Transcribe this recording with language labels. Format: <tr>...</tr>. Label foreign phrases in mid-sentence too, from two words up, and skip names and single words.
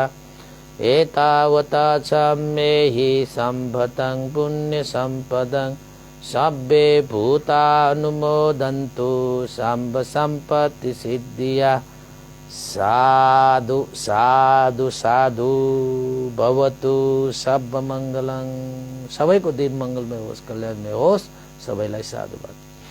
<pi>एतावता च मेहि सम्भतं पुण्य सम्पदं सब्बे भूतानुमोदन्तु सर्व सम्पत्ति सिद्धिया। साधु साधु साधु भवतु सब मंगलं।</pi> <ne>सबैको दिन मंगलमय होस्, कल्याणमय होस्। सबैलाई साधुवाद।</ne>